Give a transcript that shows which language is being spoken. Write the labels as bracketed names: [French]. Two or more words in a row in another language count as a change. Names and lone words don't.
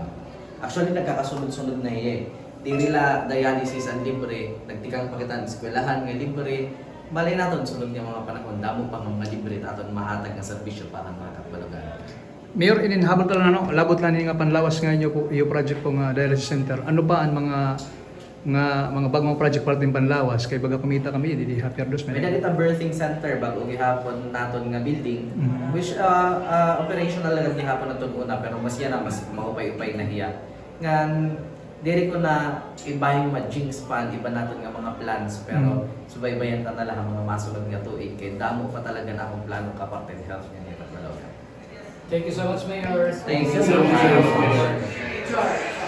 [Waray] Actually nagkakasunod-sunod na iya. Di nila dialysis ang libre, nagtikang pakitan eskwelahan nga libre. Malay naton sunod nga mga panahon damo pa mga libre taton mahatag nga serbisyo para mga Katbaloganon. Mayor, ininhabol ka lang ano, labot lang nga panlawas nga inyo po, yung project po nga [English] dialysis center. [Waray] Ano pa ang mga bagong project para din panlawas kay baga kumita kami di happier dos May dagita [English] birthing center [Waray] bago gihapon naton nga building Mhm. [English] which operational [Waray] lang gihapon naton una pero mas yan mas maupay-upay na hiya. Ngan diri ko na ibahin ma-jinx pa iba naton nga mga plans pero subaybayan ta na lang ang mga masulod nga tuig kay damo pa talaga na akong plano ka parte health nga ni Katbalogan. [English] Thank you so much, Mayor. Thank you so much. Mayor.